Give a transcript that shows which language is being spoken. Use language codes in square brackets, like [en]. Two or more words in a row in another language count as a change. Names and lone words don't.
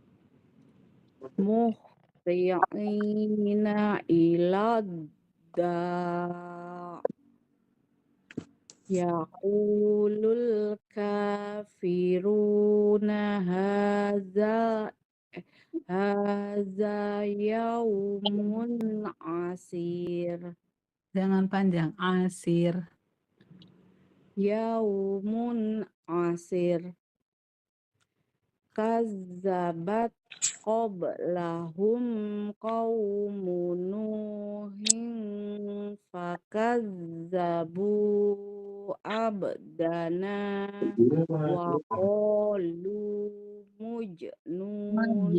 [ar] مهطعين إلى الداع يقول الكافرون هذا يوم عسر. [bjn] jangan panjang asir [ar] يوم عسر. كذبت قبلهم قوم نوح فكذبوا عبدنا وقالوا مجنون